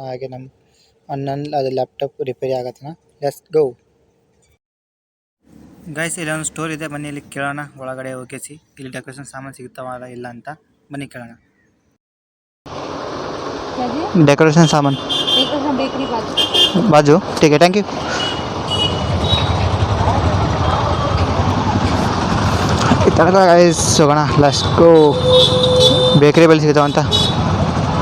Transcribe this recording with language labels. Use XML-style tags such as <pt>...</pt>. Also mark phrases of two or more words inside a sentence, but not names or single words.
<kn>ಹಾಗೆ ನಮ್ಮ ಅಣ್ಣನ ಅದು ಲ್ಯಾಪ್ಟಾಪ್ ರಿಪೇರಿ ಆಗತ್ತನ.</kn> <en>Let's go.</en> <kn>ಗೈಸ್, ಇಲ್ಲಿ ಒಂದು ಸ್ಟೋರ್ ಇದೆ, ಬನ್ನಿ ಇಲ್ಲಿ ಕೇಳೋಣ. ಒಳಗಡೆ ಹೋಗಿಸಿ ಇಲ್ಲಿ ಡೆಕೋರೇಷನ್ ಸಾಮಾನು ಸಿಗ್ತಾವಲ್ಲ ಇಲ್ಲ ಅಂತ. ಬನ್ನಿ ಕೇಳೋಣ. ಡೆಕೋರೇಷನ್ ಸಾಮಾನು ಬಾಜು.</kn> <hi>ठीक है,</hi> <en>thank you.</en> <kn>ಗೈಸ್, ಹೋಗೋಣ,</kn> <en>let's go.</en> <kn>ಬೇಕರಿ ಬಲ್ಲಿ ಸಿಗ್ತಾವಂತ.</kn>